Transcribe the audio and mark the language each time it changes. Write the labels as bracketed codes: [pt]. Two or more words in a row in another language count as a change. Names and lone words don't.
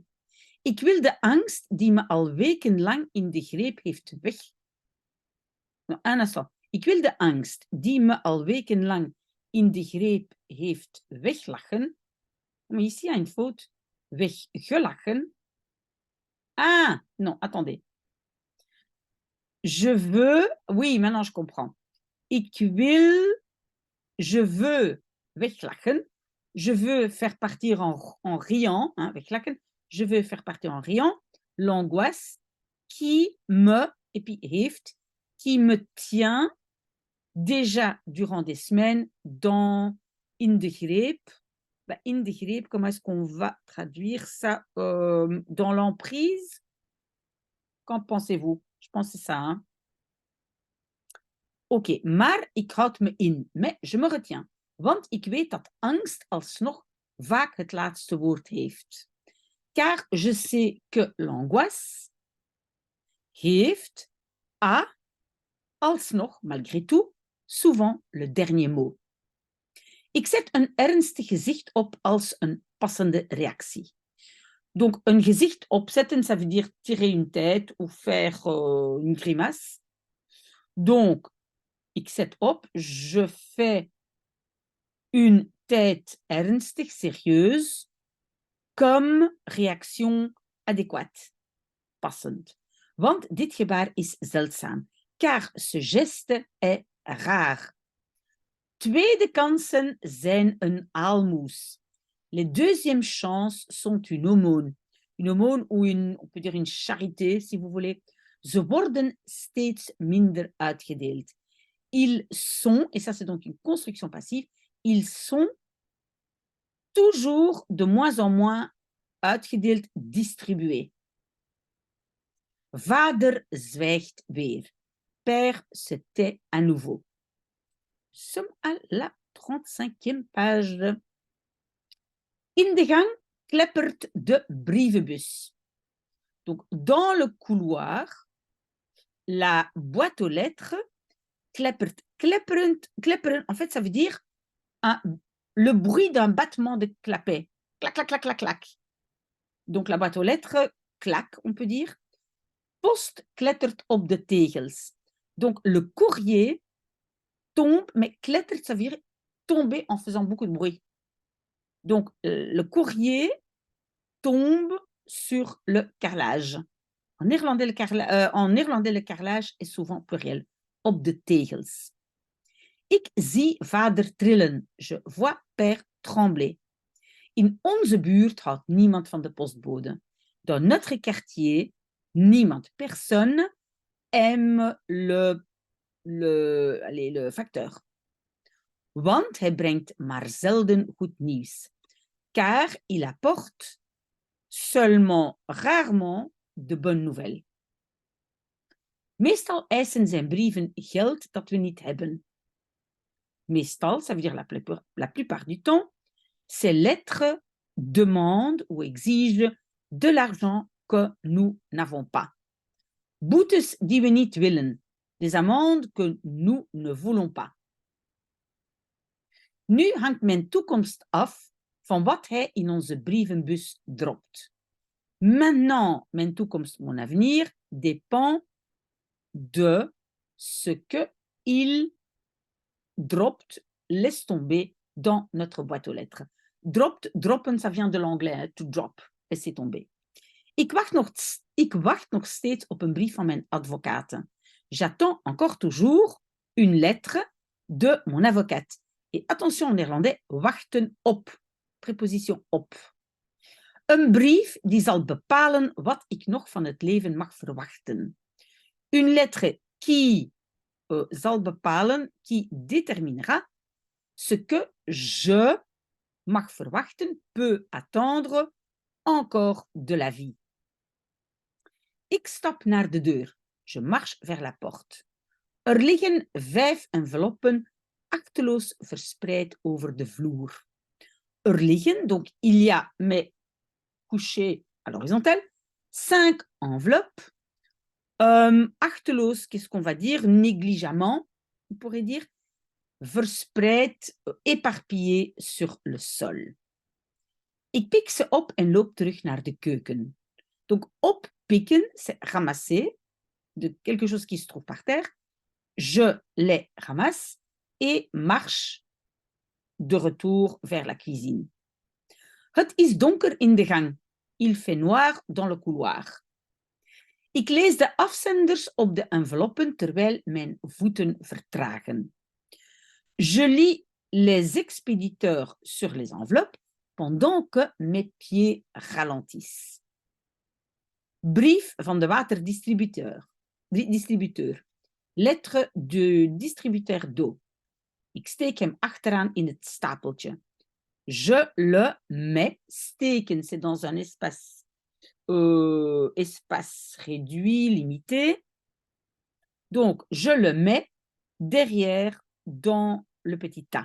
[nl] Ik wil de angst die me al wekenlang in de greep heeft weg. [fr] Nou, un instant. [nl] Ik wil de angst die me al wekenlang in de greep heeft weglachen. [fr] Maar ici, il y a une faute. Weggelachen. Ah, non, attendez. Je veux... Oui, maintenant je comprends. [nl] Ik wil... [fr] Je veux weglachen. Je veux faire partir en riant. Hein, weglachen. Je veux faire partir en riant l'angoisse qui me... Et puis heeft... Qui me tient déjà durant des semaines [nl] in de greep. Ben, in de greep, [fr] comment est-ce qu'on va traduire ça dans l'emprise? Qu'en pensez-vous? Je pense que c'est ça. Hein? [nl] Oké, maar ik houd me in. [fr] Mais je me retiens. [nl] Want ik weet dat angst alsnog vaak het laatste woord heeft. [fr] Car je sais que l'angoisse [nl] heeft alsnog, [fr] malgré tout, souvent le dernier mot. [nl] Ik zet een ernstig gezicht op als een passende reactie. [fr] Donc, un [nl] gezicht opzetten, [fr] ça veut dire tirer une tête ou faire une grimace. Donc, [nl] ik zet op, [fr] je fais une tête ernstig, sérieuse, comme réaction adéquate, passend. [nl] Want dit gebaar is zeldzaam, [fr] car ce geste est rare. [nl] Tweede kansen zijn een aalmoes. [fr] Les deuxièmes chances sont une aumône. Une aumône ou on peut dire une charité, si vous voulez. [nl] Ze worden steeds minder uitgedeeld. [fr] Ils sont, et ça c'est donc une construction passive, ils sont toujours de moins en moins uitgedeeld, distribués. [nl] Vader zwijgt weer. [fr] Père se tait à nouveau. Nous sommes à la 35e page. [nl] In de gang kleppert de brievenbus. [fr] Donc, dans le couloir, la boîte aux lettres kleppert. Klepperen, en fait, ça veut dire le bruit d'un battement de clapet. Clac, clac, clac, clac, clac. Donc, la boîte aux lettres claque, on peut dire. [nl] Post klettert op de tegels. [fr] Donc, le courrier tombe, mais klettert, ça veut dire tomber en faisant beaucoup de bruit. Donc, le courrier tombe sur le carrelage. En néerlandais, le carrelage est souvent pluriel. [nl] Op de tegels. Ik zie vader trillen. [fr] Je vois père trembler. [nl] In onze buurt houdt niemand van de postbode. [fr] Dans notre quartier, niemand, personne aime le facteur. [nl] Want hij brengt maar zelden goed nieuws. [fr] Car il apporte seulement rarement de bonnes nouvelles. [nl] Meestal eisen zijn brieven geld dat we niet hebben. [fr] Meestal, ça veut dire la plupart du temps, ces lettres demandent ou exigent de l'argent que nous n'avons pas. [nl] Boetes die we niet willen. [fr] Des amendes que nous ne voulons pas. [nl] Nu hangt mijn toekomst af van wat hij in onze brievenbus dropt. [fr] Maintenant, [nl] mijn toekomst, [fr] mon avenir, dépend de ce que il dropt, laisse tomber dans notre boîte aux lettres. Droppen, ça vient de l'anglais, hein, [en] to drop, [fr] laisser tomber. [nl] Ik wacht nog steeds op een brief van mijn advocaten. [fr] J'attends encore toujours une lettre de mon avocate. Et attention en néerlandais, [nl] wachten op, [fr] préposition op. [nl] Een brief die zal bepalen wat ik nog van het leven mag verwachten. [fr] Une lettre qui [nl] zal bepalen, [fr] qui déterminera ce que je [nl] mag verwachten, [fr] peut attendre encore de la vie. [nl] Ik stap naar de deur. [fr] Je marche vers la porte. [nl] Er liggen 5 enveloppen achteloos verspreid over de vloer. Er liggen, [fr] donc il y a, mais couché à l'horizontale, 5 enveloppes. Achteloos, qu'est-ce qu'on va dire? Négligemment, on pourrait dire. Verspreid, éparpillé sur le sol. [nl] Ik pik ze op en loop terug naar de keuken. [fr] Donc, oppikken, c'est ramasser de quelque chose qui se trouve par terre. Je les ramasse et marche de retour vers la cuisine. [nl] Het is donker in de gang. [fr] Il fait noir dans le couloir. [nl] Ik lees de afzenders op de enveloppen terwijl mijn voeten vertragen. [fr] Je lis les expéditeurs sur les enveloppes pendant que mes pieds ralentissent. [nl] Brief van de waterdistributeur. [fr] Lettre du distributeur d'eau. [nl] Ik steek hem achteraan in het stapeltje. [fr] Je le mets. Steken, c'est dans un espace réduit, limité. Donc, je le mets derrière dans le petit tas.